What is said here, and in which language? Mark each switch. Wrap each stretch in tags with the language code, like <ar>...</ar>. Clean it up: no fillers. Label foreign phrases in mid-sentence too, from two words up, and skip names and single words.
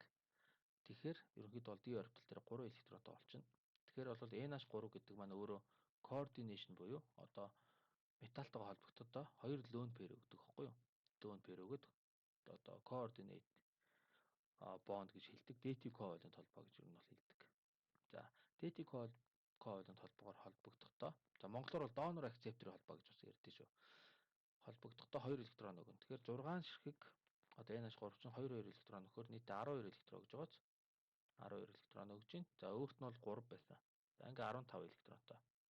<mn>Тэгэхээр ерөнхийдөө бол D орбитал дээр 3 электронтой болчихно. Тэгэхээр бол NH3 гэдэг маань өөрөө coordination буюу металтайгаа холбогдоход 2</mn> <en>lone pair</en> <mn>өгдөг байхгүй юу?</mn> <en>Lone pair</en> <mn>өгöd</mn> <en>coordinate bond</en> <mn>гэж хэлдэг.</mn> <en>Dative covalent</en> <mn>холбоо гэж юу нь бол хэлдэг. За</mn> <en>dative covalent</en> <mn>холбоогоор холбогдохдоо за монголоор бол</mn> <en>donor acceptor</en> <mn>холбоо гэж бас ярьдээ шүү. Холбогдохдоо 2 электрон өгнө. Тэгэхээр 6 ширхэг NH3 чинь 2 электрон өгөхөөр нийтдээ 12 электрон гэж байгааз 12 электрон өгж гин. За өөрт нь бол 3 байсан. За ингээ 15 электронтой.</mn>